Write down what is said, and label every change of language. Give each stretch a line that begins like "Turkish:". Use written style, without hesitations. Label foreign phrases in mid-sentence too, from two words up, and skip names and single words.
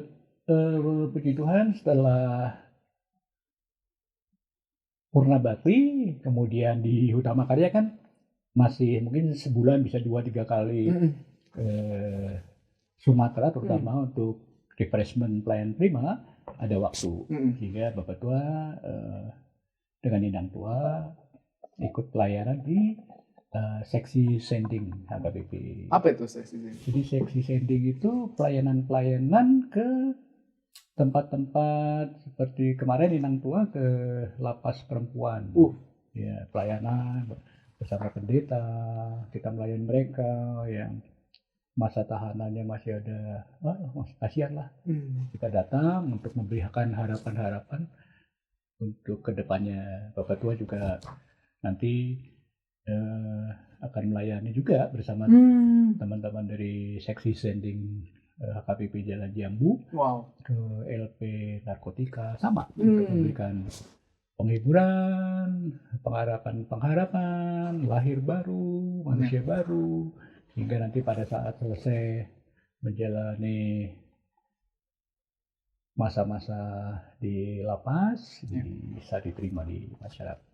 Indonesian: Puji Tuhan, setelah Purna Bakti, kemudian di Utama Karya kan masih mungkin sebulan bisa 2-3 kali ke Sumatera, terutama untuk refreshment pelayan prima, ada waktu. Sehingga Bapak Tua dengan Inang Tua ikut pelayanan di seksi sending HKBP. Apa itu seksi sending? Jadi seksi sending itu pelayanan ke tempat-tempat seperti kemarin Inang Tua ke lapas perempuan. Ya, pelayanan bersama pendeta, kita melayani mereka yang masa tahanannya masih ada, kasihan lah. Kita datang untuk memberikan harapan-harapan untuk kedepannya. Bapak Tua juga nanti akan melayani juga bersama teman-teman dari seksi sending HKBP Jalan Jambu ke LP Narkotika, sama untuk memberikan penghiburan, pengharapan, lahir baru, manusia baru, hingga nanti pada saat selesai menjalani masa-masa di lapas bisa diterima di masyarakat.